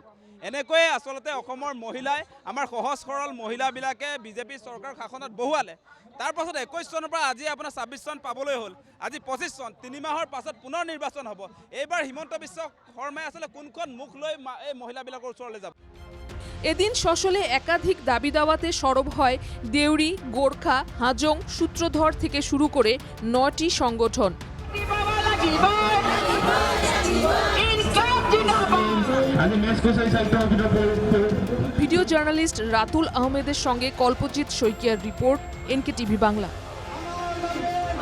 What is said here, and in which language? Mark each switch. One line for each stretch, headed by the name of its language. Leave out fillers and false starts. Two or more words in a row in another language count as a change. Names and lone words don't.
Assamese: এনেকৈয়ে আচলতে অসমৰ মহিলাই আমাৰ সহজ সৰল মহিলাবিলাকে বিজেপি চৰকাৰ শাসনত বহুৱালে। তাৰ পাছত 21 চনৰ পৰা আজি আপোনাৰ 26 চন পাবলৈ হ'ল, আজি 25 চন, 3 মাহৰ পাছত পুনৰ নিৰ্বাচন হ'ব। এইবাৰ হিমন্ত বিশ্ব শৰ্মাই আচলতে কোনখন মুখ লৈ এই মহিলাবিলাকৰ ওচৰলৈ যাব।
Bangla: এদিন সশলে একাধিক দাবি দাওয়াতে সরব হয় দেউরি, গোর্খা, হাজং, সূত্রধর থেকে শুরু করে 9টি সংগঠন।
English: video journalist
Bangla: রাতুল আহমেদের সঙ্গে কল্পজিৎ শইকিয়ার রিপোর্ট, NKTV বাংলা।